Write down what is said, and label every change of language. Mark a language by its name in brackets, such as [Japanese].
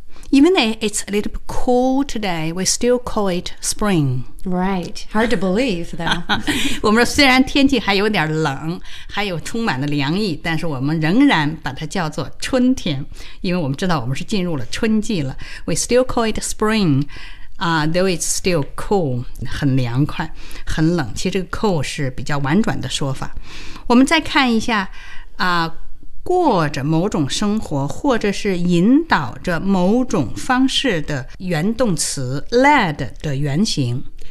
[English] Even though it's a little bit cool today, we still call it spring. Right. Hard to believe, though. [Chinese] 我们说虽然天气还有点冷，还有充满了凉意，但是我们仍然把它叫做春天，因为我们知道我们是进入了春季了。 [English] We still call it spring, though it's still cool. [Chinese] 很凉快，很冷。其实这个 cool 是比较婉转的说法。我们再看一下过着某种生活，或者是引导着某种方式的原动词 led 的原型